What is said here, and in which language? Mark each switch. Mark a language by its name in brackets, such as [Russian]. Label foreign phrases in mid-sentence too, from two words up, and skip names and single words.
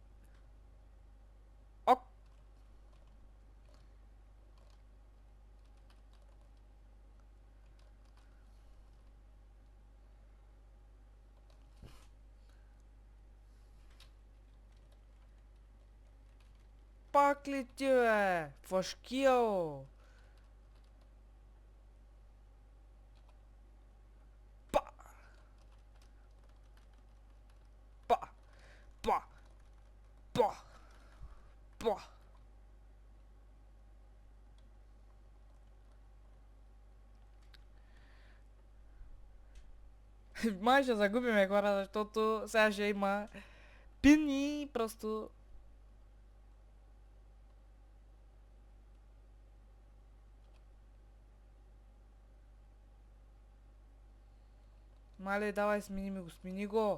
[Bulgarian] Ок! Пак ли ти, бе? Фашкил! Па! Па! Па! Па! Па! Май ще загубиме, хора, защото сега ще има пин и просто... Мале, давай, смени го.